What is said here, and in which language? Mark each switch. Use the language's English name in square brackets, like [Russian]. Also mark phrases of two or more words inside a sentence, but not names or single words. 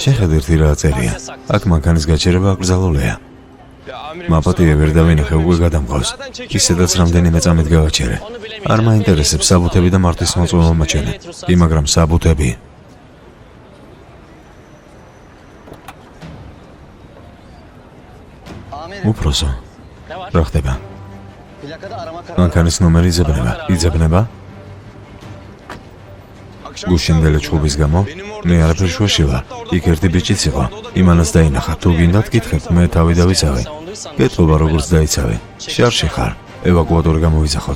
[Georgian] შეხედეთ რა წერია. აქ მანქანის გაჩერება აკრძალულია. [Turkish] Ya amirim, [Georgian] მაპატია ვერ დავინახე, უკვე გადამყავს. ისედაც რამდენიმე წამით გავაჩერე. არ მაინტერესებს საბუთები და მართვის მოწვევა მოჩენე. კი, მაგრამ საბუთები. უფროსო, [Turkish] Ne var? [Georgian] რა ხდება? [Turkish] Plakada arama kararı. [Georgian] მანქანის ნომერი იძებნება? [Turkish] akşam [Georgian] გუშინდელი ჩხუბის გამო მე არაფერ შუაში ვარ. იქ ერთი ბიჭიც იყო. იმანაც დაინახა. თუ გინდათ გითხეთ, მე თავი დავიცავე. გეტყობა როგორც დაიცავი. შარში ხარ. ევაკუატორი გამოვიძახოთ.